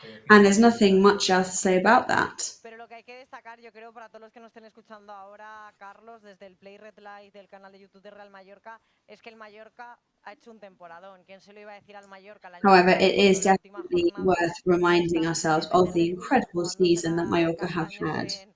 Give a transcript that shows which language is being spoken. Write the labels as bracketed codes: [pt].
[en] And there's nothing much else to say about that. [es] Pero lo que hay que destacar, yo creo, para todos los que nos estén escuchando ahora, Carlos, desde el Play Red Live del canal de YouTube de Real Mallorca, es que el Mallorca ha hecho un temporadón. ¿Quién se lo iba a decir al Mallorca? [en] However, it is definitely worth reminding ourselves of the incredible season that Mallorca have had.